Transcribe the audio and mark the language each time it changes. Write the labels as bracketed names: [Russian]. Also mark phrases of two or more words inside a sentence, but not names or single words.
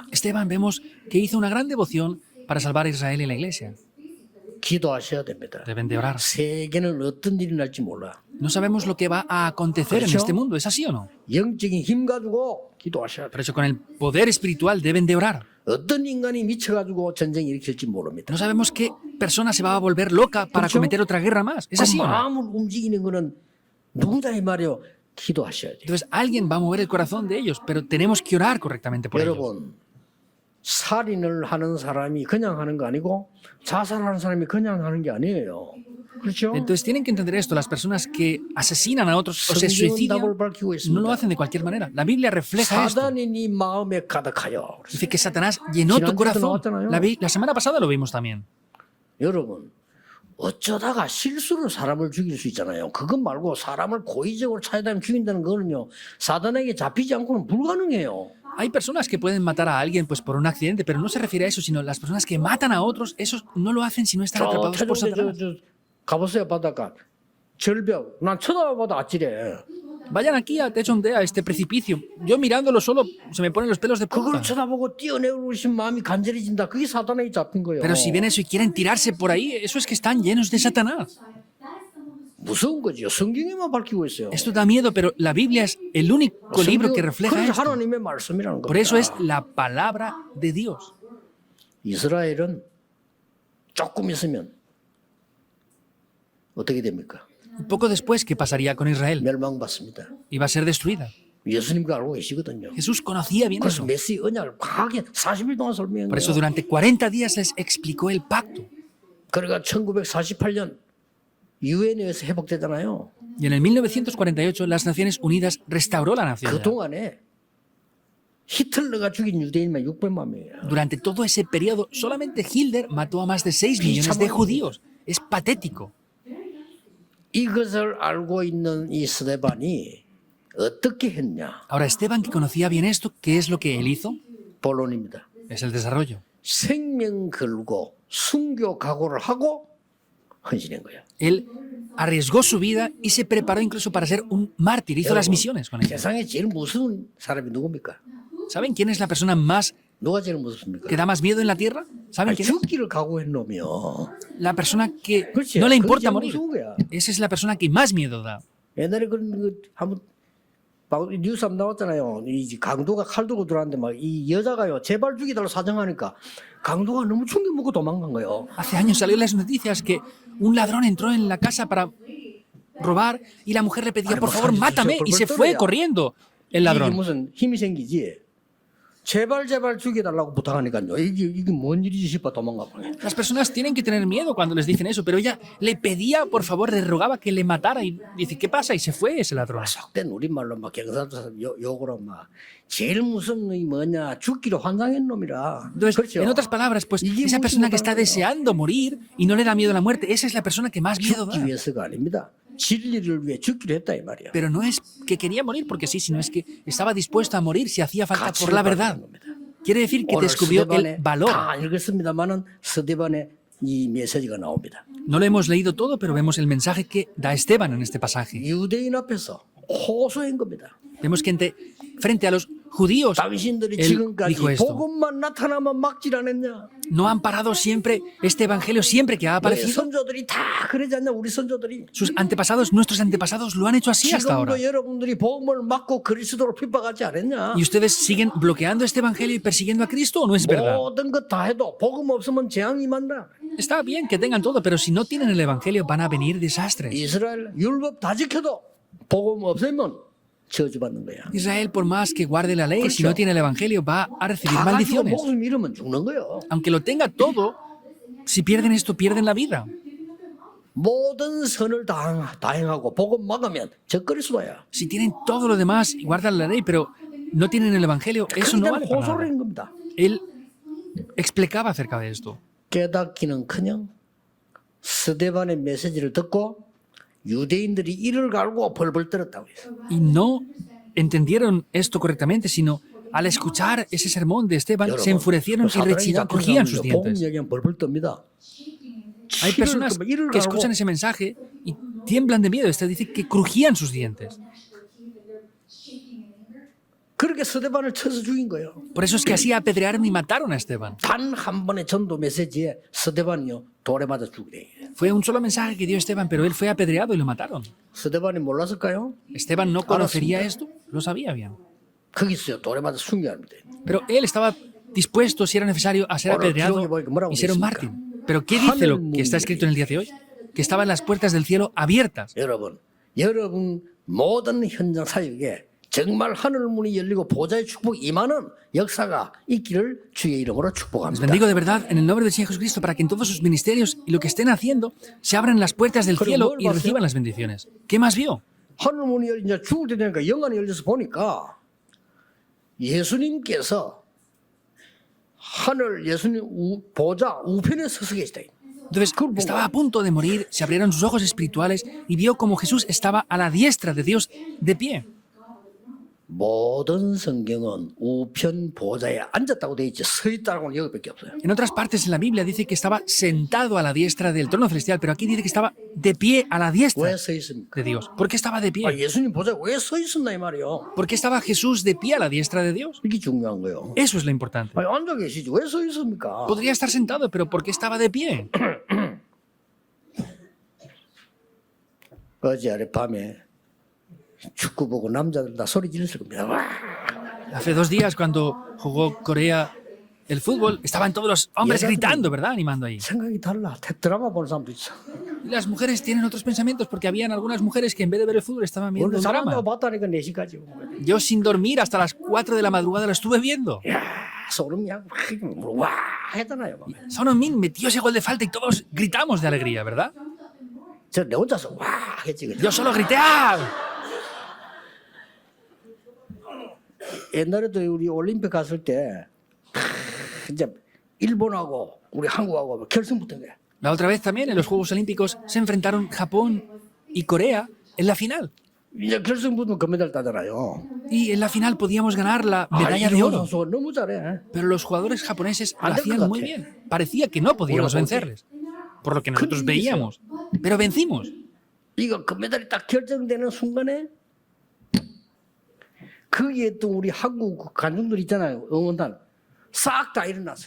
[Spanish] Esteban vemos que hizo una gran devoción para salvar a Israel y la iglesia. [Korean] 기도하셔야 됩니다. [Spanish] Deben de orar. [Korean] 세계는 어떤 일이 날지 몰라. [Spanish] No sabemos lo que va a acontecer en este mundo, ¿es así o no? [Korean] 영적인 힘 가지고 기도하셔야 [Spanish] Por [Korean] 돼요. [Spanish] eso con el poder espiritual deben de orar. [Korean] 어떤 인간이 미쳐가지고 전쟁 일으킬지 모릅니다. [Spanish] No sabemos qué persona se va a volver loca para [Korean] 그렇죠? [Spanish] cometer otra guerra más. ¿Es [Korean] 그 [Spanish] así o no? [Korean] 마음을 움직이는 거는 누구다 이 말이요. 기도하셔야 돼요. [Spanish] Entonces alguien va a mover el corazón de ellos, pero tenemos que orar correctamente por ellos. [Korean] 여러분 살인을 하는 사람이 그냥 하는 거 아니고 자살하는 사람이 그냥 하는 게 아니에요. 그렇죠? [Spanish] Entonces tienen que entender esto. Las personas que asesinan a otros o se [Korean] 성경은 [Spanish] suicidan [Korean] 답을 밝히고 [Spanish] no lo [Korean] 있습니다. [Spanish] hacen de cualquier manera. La Biblia refleja esto. [Korean] 사단이 네 마음에 가득하여. [Spanish] Dice que Satanás llenó tu corazón. La semana pasada lo vimos también. [Korean] 여러분 어쩌다가 실수로 사람을 죽일 수 있잖아요. 그것 말고 사람을 고의적으로 찾아다니면 죽인다는 거는요. 사단에게 잡히지 않고는 불가능해요. [Spanish] Hay personas que pueden matar a alguien pues por un accidente, pero no se refiere a eso, sino las personas que matan a otros, esos no lo hacen si no están [Korean] 저 [Spanish] atrapados por [Korean] 태종대 [Spanish] Satanás. [Korean] 가보세요 바닷가. 절벽. 난 쳐다봐도 아찔해. [Spanish] Vayan aquí a Techonde, a este precipicio. Yo mirándolo solo se me ponen los pelos de [Korean] 그걸 [Spanish] punta. [Korean] 쳐다보고 뛰어내고 싶은 마음이 간절해진다. 그게 사단에게 잡힌 거예요. [Spanish] Pero si ven eso y quieren tirarse por ahí, eso es que están llenos de Satanás. [Korean] 무서운 거죠. 성경에만 밝히고 있어요. [Spanish] Esto da miedo, pero la Biblia es el único libro que refleja [Korean] 그래서 [Spanish] esto. [Korean] 하나님의 말씀이라는 [Spanish] Por eso es [Korean] 겁니다. [Spanish] la palabra de Dios. [Korean] 이스라엘은 조금 있으면 어떻게 됩니까? [Spanish] Un poco después, ¿qué pasaría con Israel? [Korean] 멸망받습니다. [Spanish] Iba a ser destruida. [Korean] 예수님도 알고 계시거든요. [Spanish] Jesús conocía bien [Korean] 그래서 [Spanish] eso. [Korean] 메시 언약을 과하게 40일 동안 설명한 [Spanish] Por eso [Korean] 거예요. [Spanish] durante 40 días les explicó el pacto. [Korean] 그러니까 1948년 유엔에서 회복되잖아요. [Spanish] Y en el 1948 las Naciones Unidas restauró la nación. [Korean] 그 동안에 히틀러가 죽인 유대인만 600만 명이에요. [Spanish] Durante todo ese periodo, solamente Hitler mató a más de 6 millones de judíos. Es patético. [Korean] 이것을 알고 있는 이 스데반이 어떻게 했냐? [Spanish] Ahora, Esteban, que conocía bien esto, ¿qué es lo que él hizo? [Korean] 본론입니다. [Spanish] Es el desarrollo. [Korean] 생명 걸고 순교 각오를 하고 헌신한 거예요. [Spanish] Él arriesgó su vida y se preparó incluso para ser un mártir. Hizo las misiones con ellos. [Korean] 세상에 제일 무서운 사람이 누굽니까? [Spanish] ¿Saben quién es la persona más [Korean] 누가 제일 무섭습니까? [Spanish] que da más miedo en la tierra? ¿Saben [Korean] 아니, [Spanish] quién es? [Korean] 죽기를 각오한 놈이요. [Spanish] La persona que [Korean] 그렇지. [Spanish] no le [Korean] 그게 [Spanish] importa [Korean] 제일 [Spanish] morir. [Korean] 무서운 거야. [Spanish] Esa es la persona que más miedo da. [Korean] 옛날에 그런 거 한번 뉴스 한번 나왔잖아요. 이 강도가 칼 들고 들어왔는데 막 이 여자가요 제발 죽이달라고 사정하니까 강도가 너무 충격 먹고 도망간 거예요. [Spanish] Hace años salió en las noticias que un ladrón entró en la casa para robar y la mujer le pedía, por favor, mátame, y se fue corriendo el [Korean] 이게 [Spanish] ladrón. [Korean] 무슨 힘이 생기지? 제발 죽여달라고 부탁하니까요. 이게 뭔 일이지 싶어 도망가 버려. [Spanish] Las personas tienen que tener miedo cuando les dicen eso, pero ella le pedía, por favor, le rogaba que le matara y dice, ¿qué pasa? Y se fue ese ladrón. [Korean] 속된 우리말로 막 경상도 욕으로 막 제일 무서운 놈이 뭐냐 죽기로 환장한 놈이라. [Spanish] Entonces, [Korean] 그렇죠. [Spanish] en otras palabras, pues [Korean] 이게 [Spanish] esa persona que [Korean] 무슨 [Spanish] está [Korean] 거예요? [Spanish] deseando morir y no le da miedo a la muerte, esa es la persona que más miedo da. [Korean] 죽기 위해서가 아닙니다. 진리를 위해 죽기로 했다 이 말이야. [Spanish] Pero no es que quería morir porque sí, sino es que estaba dispuesto a morir si hacía falta por [Korean] 가치를 [Spanish] la verdad. [Korean] 받는 겁니다. [Spanish] Quiere decir que [Korean] 오늘 [Spanish] descubrió el [Korean] 스데반에 [Spanish] valor. [Korean] 다 읽었습니다만은 스데반의 이 메시지가 나옵니다. [Spanish] No lo hemos leído todo, pero vemos el mensaje que da Esteban en este pasaje. [Korean] 유대인 앞에서 호소한 겁니다. [Spanish] Vemos que frente a los judíos, [Korean] 당신들이 [Spanish] él [Korean] 지금까지 [Spanish] dijo esto. [Korean] 복음만 나타나면 막질 않았냐? [Spanish] No han parado siempre este evangelio, siempre que ha [Korean] 너희 [Spanish] aparecido. [Korean] 선조들이 다 그러지 않냐? 우리 선조들이. [Spanish] Sus antepasados, nuestros antepasados lo han hecho así hasta ahora. [Korean] 지금도 여러분들이 복음을 막고 그리스도를 핍박하지 않았냐? [Spanish] ¿Y ustedes siguen bloqueando este evangelio y persiguiendo a Cristo o no es verdad? [Korean] 모든 것 다 해도 복음 없으면 재앙이 임한다. [Spanish] Está bien que tengan todo, pero si no tienen el evangelio van a venir desastres. [Korean] 이스라엘 율법 다 지켜도 복음 없으면 저주받는 거야. [Spanish] Israel, por más que guarde la ley, si [Korean] 그렇죠. [Spanish] no tiene el evangelio va a recibir [Korean] 다 가지고 [Spanish] maldiciones. [Korean] 목숨 잃으면 죽는 거예요. [Spanish] Aunque lo tenga todo, si pierden esto, pierden la vida. [Korean] 모든 선을 다 행하고 복음 막으면 적그리스도야. [Spanish] Si tienen todo lo demás y guardan la ley, pero no tienen el evangelio, eso no vale para [Korean] 호소를 [Spanish] nada. [Korean] 한 겁니다. [Spanish] Él explicaba acerca de esto. [Korean] 깨닫기는커녕 스데반의 메시지를 듣고 유대인들이 이를 갈고 벌벌 떨었다고 해요. [Spanish] Y no entendieron esto correctamente, sino al escuchar ese sermón de Esteban, se enfurecieron y crujían sus [Korean] 복음 [Spanish] dientes. [Korean] 얘기하면 벌벌 떱니다. [Spanish] Hay personas [Korean] 이를 [Spanish] que [Korean] 갈고 [Spanish] escuchan ese mensaje y tiemblan de miedo. Este dice que crujían sus dientes. [Korean] 그렇게 스데반을 쳐서 죽인 거예요. [Spanish] Por eso es que así apedrearon y mataron a Esteban. [Korean] 단 한 번의 전도 메시지에 스데반이요 돌에 맞아 죽이래. [Spanish] Fue un solo mensaje que dio Esteban, pero él fue apedreado y lo mataron. [Korean] 스데반이 몰랐을까요? [Spanish] Esteban no conocería esto, lo sabía bien. [Korean] 거기 있어요. 돌에 맞아 숨겨합니다. [Spanish] Pero él estaba dispuesto, si era necesario, a ser apedreado y ser un mártir. Pero ¿qué dice lo que está escrito en el día de hoy? Que estaban las puertas del cielo abiertas. [Korean] 여러분 모든 현장 사역에 정말 하늘 문이 열리고 보좌의 축복이 임하는 역사가 있기를 주의 이름으로 [Spanish] Les [Korean] 축복합니다. [Spanish] bendigo de verdad en el nombre del Señor Jesucristo para que en todos sus ministerios y lo que estén haciendo se abran las puertas del cielo y reciban las bendiciones. ¿Qué más vio? [Korean] 하늘 문이 열리 이제 죽을 때 되니까 영안이 열려서 보니까 예수님께서 하늘 예수님 보좌 우편에 서서 계시다. [Spanish] Entonces, estaba a punto de morir, se abrieron sus ojos espirituales y vio como Jesús estaba a la diestra de Dios de pie. [Korean] 모든 성경은 우편 보좌에 앉았다고 돼 있지 서 있다고는 여기밖에 없어요. [Spanish] En otras partes en la Biblia dice que estaba sentado a la diestra del trono celestial, pero aquí dice que estaba de pie a la diestra [Korean] 왜 서 있습니까? [Spanish] de Dios. ¿Por qué estaba de [Korean] 아, [Spanish] pie? [Korean] 예수님 보좌에 왜 서 있었나 이 말이요. [Spanish] ¿Por qué estaba Jesús de pie a la diestra de Dios? [Korean] 이게 중요한 거예요. [Spanish] Eso es lo importante. [Korean] 아니, 앉아 계시지 왜 서 있습니까? [Spanish] Podría estar sentado, pero ¿por qué estaba de pie? [Korean] 어제 아랫밤에 축구 보고 남자들 다 소리 지르실 겁니다. 와! [Spanish] Hace 2 días, cuando jugó Corea el fútbol, estaban todos los hombres gritando, ¿verdad? Animando ahí. [Korean] 생각이 달라. 드라마 보는 사람도 있어. [Spanish] Y las mujeres tienen otros pensamientos porque habían algunas mujeres que en vez de ver el fútbol estaban viendo [Korean] 오늘 [Spanish] un [Korean] 사람도 [Spanish] drama. [Korean] 봤다니까 4시까지. [Spanish] Yo sin dormir hasta las 4 de la madrugada lo estuve viendo. [Korean] 야, 소름이 와 했잖아요. [Spanish] Son Heung-min metió ese gol de falta y todos gritamos de alegría, ¿verdad? [Korean] 저 내 혼자서 와 했지. 그냥. [Spanish] Yo solo grité ¡ah! [Korean] 옛날에도 우리 올림픽 갔을 때 이제 일본하고 우리 한국하고 결승 붙은 거야. [Spanish] La otra vez también en los Juegos Olímpicos se enfrentaron Japón y Corea en la final. [Korean] 이제 결승 붙으면 금메달 따잖아요. [Spanish] Y en la final podíamos ganar la [Korean] 아, [Spanish] medalla de [Korean] 일본 [Spanish] oro. [Korean] 선수가 너무 잘해. [Spanish] Pero los jugadores japoneses lo [Korean] 안 될 것 [Spanish] hacían muy [Korean] 같아. [Spanish] bien. Parecía que no podíamos Bueno, vencerles. Por lo que nosotros [Korean] 큰 [Spanish] veíamos. Pero vencimos. [Korean] 이거 금메달이 딱 결정되는 순간에 거기에 또 우리 한국 관중들 있잖아요. 응원단 싹 다 일어났어.